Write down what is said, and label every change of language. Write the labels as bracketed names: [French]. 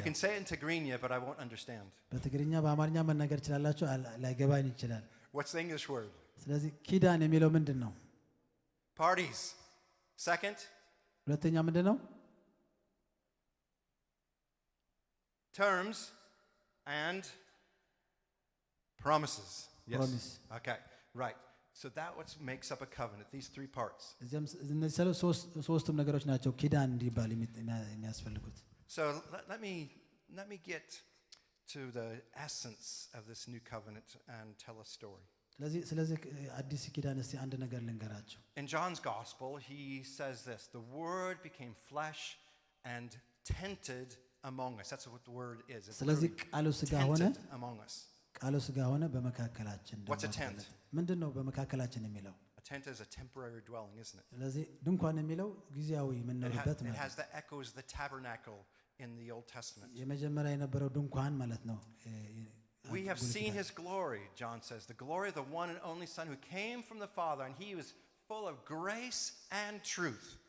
[English] You can say it in Tigrinya but I won't understand. [Amharic] በትግርኛ በአማርኛ መናገር ይችላልላችሁ ላይገባኝ ይችላል [English] What's the English word? [Amharic] ስለዚህ ኪዳን የሚለው ምንድነው [English] Parties. Second, [Amharic] ሁለተኛ ምንድነው [English] terms and promises. Yes. Promise. Okay. Right. So that what makes up a covenant. These three parts. [Amharic] እነዚህ ሶስቱም ነገሮች ናቸው ኪዳን እንዲባል የሚያስፈልጉት [English] So let me get to the essence of this new covenant and tell a story. [Amharic] ስለዚህ አዲስ ኪዳን እስቲ አንድ ነገር ልንገራችሁ [English] In John's gospel, he says this, the word became flesh and tented among us. That's what the word is. It's [Amharic] ስለዚህ ቃሉ ሥጋ ሆነ [English] among us. [Amharic] ቃሉ ሥጋ ሆነ በመካከላችን [English] What's a tent? [Amharic] ምንድነው በመካከላችን የሚለው [English] A tent is a temporary dwelling, isn't it? [Amharic] ስለዚህ ድንኳን የሚለው ጊዜያዊ የምንኖርበት [English] It [Amharic] ማለት [English] has the echoes of the tabernacle in the Old Testament. [Amharic] የመጀመሪያ የነበረው ድንኳን ማለት ነው [English] We have seen his glory, John says, the glory of the one and only Son who came from the Father, and he was full of grace and truth.